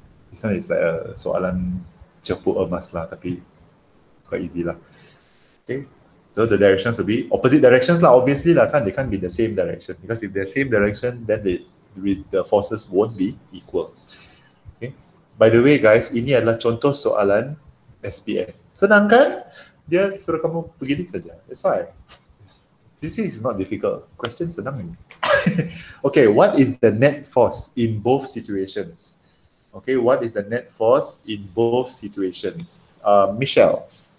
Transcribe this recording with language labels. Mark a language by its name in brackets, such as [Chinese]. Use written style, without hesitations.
[English] This one is like a soalan cepuk emas lah, tapi quite easy lah. Okay, so the directions will be opposite directions lah, obviously lah kan, they can't be the same direction, because if they're same direction, then the forces won't be equal. [Malay] Okay, by the way guys, ini adalah contoh soalan SPM. Senang kan? Dia suruh kamu begini saja. [English] That's why this is not difficult. Question senang ini. Okay, what is the net force in both situations? Okay, what is the net force in both situations? Michelle.